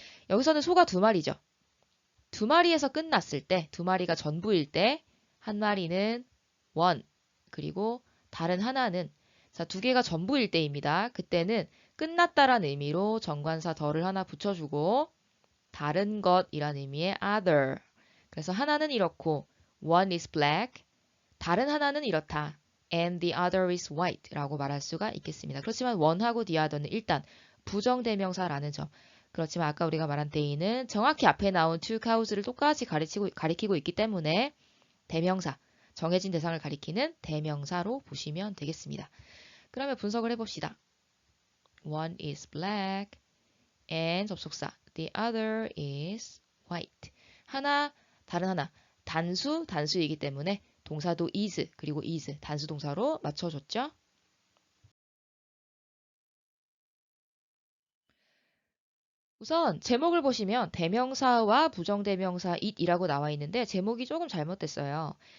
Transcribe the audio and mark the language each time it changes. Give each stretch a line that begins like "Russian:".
Korean: 여기서는 소가 두 마리죠. 두 마리에서 끝났을 때, 두 마리가 전부일 때, 한 마리는 원, 그리고 다른 하나는 자, 두 개가 전부일 때입니다. 그때는 끝났다란 의미로 정관사 덜을 하나 붙여주고 다른 것이란 의미의 other. 그래서 하나는 이렇고
English: one is black,
Korean: 다른 하나는 이렇다.
English: and the other is white
Korean: 라고 말할 수가 있겠습니다. 그렇지만 one하고 the other는 일단 부정대명사라는 점. 그렇지만 아까 우리가 말한 they는 정확히 앞에 나온
English: two cows
Korean: 를 똑같이 가리키고 있기 때문에 대명사, 정해진 대상을 가리키는 대명사로 보시면 되겠습니다. 그러면 분석을 해봅시다.
English: One is black and
Korean: 접속사
English: the other is white.
Korean: 하나, 다른 하나. 단수이기 때문에 동사도 is, 그리고 is, 단수 동사로 맞춰줬죠. 우선 제목을 보시면 대명사와 부정대명사 it이라고 나와 있는데 제목이 조금 잘못됐어요.